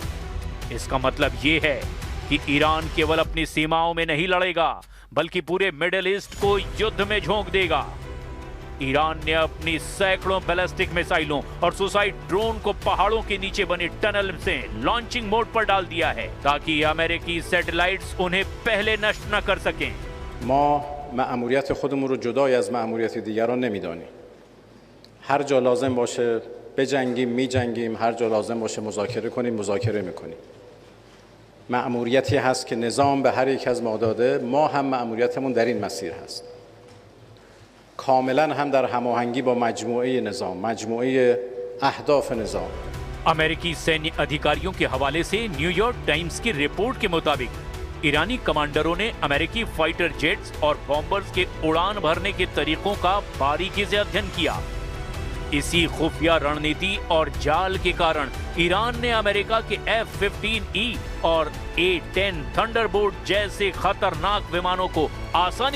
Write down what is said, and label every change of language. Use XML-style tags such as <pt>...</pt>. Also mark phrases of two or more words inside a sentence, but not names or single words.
<hi>इसका मतलब ये है कि ईरान केवल अपनी सीमाओं में नहीं लड़ेगा बल्कि पूरे मिडिल ईस्ट को युद्ध में झोंक देगा। ईरान ने अपनी सैकड़ों</hi> <en>ballistic missiles</en> <hi>और</hi> <en>suicide drone</en> <hi>को पहाड़ों के नीचे बने टनल से</hi> <en>launching mode</en> <hi>पर डाल दिया है ताकि अमेरिकी सैटेलाइट्स उन्हें पहले नष्ट न कर सकें।</hi> <fa>ما مأموریت خودمون رو جدای از مأموریت دیگران نمیدانیم. هر جا لازم باشه بجنگیم میجنگیم، هر جا لازم باشه مذاکره کنیم مذاکره میکنیم. مأموریتی هست که نظام به هر یک از ما داده، ما هم مأموریتمون در این مسیر هست. کاملا هم در هماهنگی با مجموعه نظام، مجموعه اهداف نظام.</fa> <hi>अमेरिकी सैन्य अधिकारियों के हवाले से न्यूयॉर्क टाइम्स की रिपोर्ट के मुताबिक ईरानी कमांडरों ने अमेरिकी</hi> <en>fighter jets</en> <hi>और बॉम्बर्स के उड़ान भरने के तरीकों का बारीकी से अध्ययन किया। इसी खुफिया रणनीति और जाल के कारण ईरान ने अमेरिका के F-15E और A-10 थंडरबोल्ट जैसे खतरनाक विमानों को आसानी</hi>